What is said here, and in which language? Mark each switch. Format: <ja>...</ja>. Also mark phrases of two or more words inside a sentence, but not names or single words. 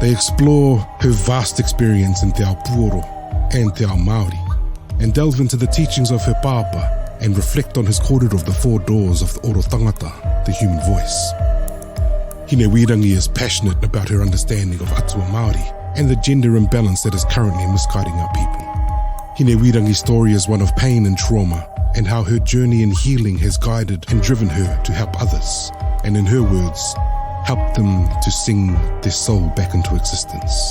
<en>They explore her vast experience in</en> <mi>te ao pūoro</mi> <en>and</en> <mi>te ao Māori,</mi> <en>and delve into the teachings of her pāpā and reflect on his kōrero of the four doors of the</en> <mi>oro tangata,</mi> <en>the human voice. Hinewirangi is passionate about her understanding of</en> <mi>Ātua Māori</mi> <en>and the gender imbalance that is currently misguiding our people. Hinewirangi's story is one of pain and trauma, and how her journey in healing has guided and driven her to help others, and in her words, help them to sing their soul back into existence.</en>